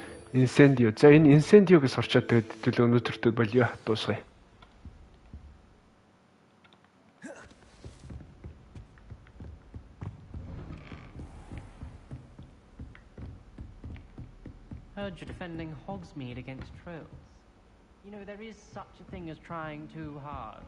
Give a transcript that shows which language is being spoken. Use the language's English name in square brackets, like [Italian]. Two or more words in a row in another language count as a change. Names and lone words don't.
[Mongolian] Incendio. За энэ Incendio гэж сурчаад тэгээд хэдүүл өнөөдөртөө болио дуусгая. [English] Heard you're defending Hogsmeade against trolls. You know, there is such a thing as trying too hard.